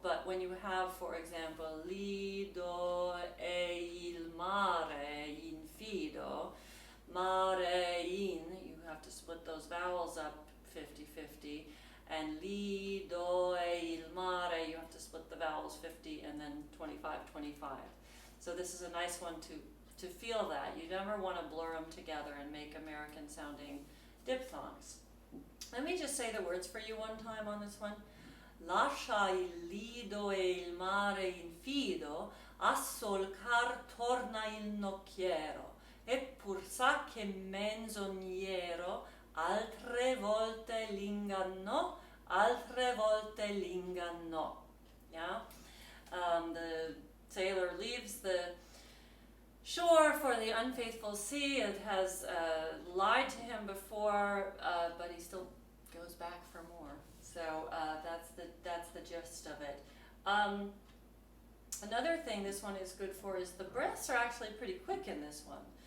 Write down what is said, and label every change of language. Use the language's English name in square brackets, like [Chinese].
[English] But when you have, for example, [Italian] lido e il mare, infido, mare in, [English] you have to split those vowels up 50-50, and [Italian] lido e il mare, [English] you have to split the vowels 50 and then 25-25. So this is a nice one to feel that. You never want to blur them together and make American sounding diphthongs. Let me just say the words for you one time on this one. [Italian] Lascia il lido e il mare infido, a solcar torna il nocchiero, e pur sa che menzongnero, altre volte lingannò, altre volte lingannò. [English] Yeah? The sailor leaves the shore for the unfaithful sea. It has lied to him before, but he still goes back for more. So that's the gist of it. Another thing this one is good for is the breaths are actually pretty quick in this one.